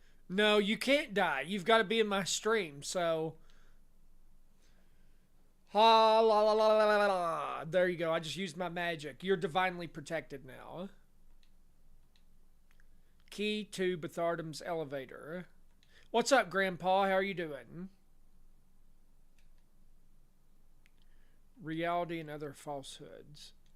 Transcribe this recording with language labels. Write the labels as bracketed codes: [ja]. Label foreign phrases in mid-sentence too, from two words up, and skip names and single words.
[en] No, you can't die. You've got to be in my stream. So, ha la la la la la la. There you go. I just used my magic. You're divinely protected now. Key to Bethardam's elevator. What's up, Grandpa? How are you doing? Reality and other falsehoods.